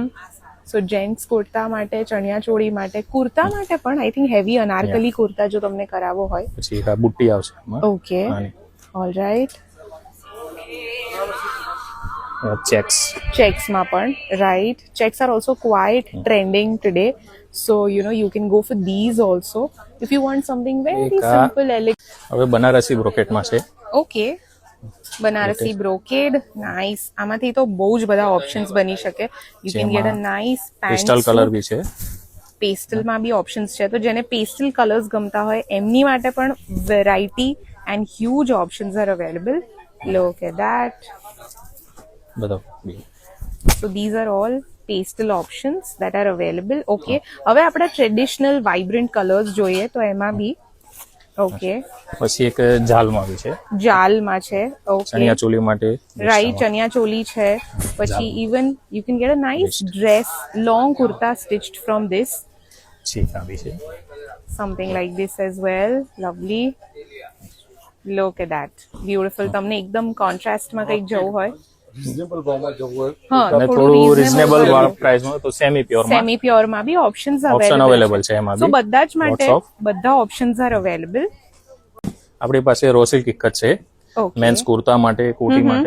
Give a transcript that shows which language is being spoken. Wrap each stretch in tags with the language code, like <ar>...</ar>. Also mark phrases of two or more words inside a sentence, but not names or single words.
<gu>સો જેન્ટ્સ કુર્તા માટે, ચણિયાચોળી માટે, કુર્તા માટે પણ</gu> <en>I think heavy</en> <gu>અનારકલી કુર્તા જો તમને કરાવવો હોય. પછી આ બુટ્ટી આવશે એમાં. ઓકે, આની</gu> <en>All right.</en> <gu>ચેક્સમાં પણ રાઈટ.</gu> <en>Checks are also quite trending today, so you can go for these also if you want something very</en> <gu>એક આ</gu> <en>simple, elegant.</en> <gu>હવે બનારસી બ્રોકેટમાં છે.</gu> <en>Okay, Banarasi brocade. Nice.</en> <gu>આમાંથી તો બહુ જ બધા ઓપ્શન્સ બની શકે.</gu> <en>You can get a nice crystal color</en> <gu>બી છે. પેસ્ટલમાં બી ઓપ્શન્સ છે, તો જેને</gu> <en>pastel colors</en> <gu>ગમતા હોય એમની માટે પણ</gu> <en>variety and huge options are available. Look at that.</en> <gu>બધો</gu> <en>So these are all pastel options that are available.</en> <gu>Okay, હવે આપણે</gu> <en>traditional vibrant colors</en> <gu>જોઈએ તો એમાં બી ઓકે, પછી એક જાલમાં બી છે. જાલમાં છે. ઓકે, ચણિયાચોલી માટે રાઈટ. ચણિયાચોલી છે. પછી</gu> <en>Even you can get a nice dress, long kurta stitched from this,</en> <gu>ચીકા બી છે.</gu> <en>something like this as well. Lovely. Look at that. Beautiful.</en> <gu>તમને એકદમ કોન્ટ્રાસ્ટમાં કંઈક જવું હોય, હા, અને થોડું</gu> <en>reasonable price</en> <gu>તો</gu> <en>semi pure semi pure</en> <gu>બી ઓપ્શન્સ ઓપ્શન અવેલેબલ અવેલેબલ છે એમાં સો બી. બધા જ માટે</gu> <en>Lots of. બધા options are available.</en> <gu>આપણી પાસે રોસિલ કિક્કત છે ઓકે, મેન્સ કુર્તા માટે, કોટી માટે.</gu>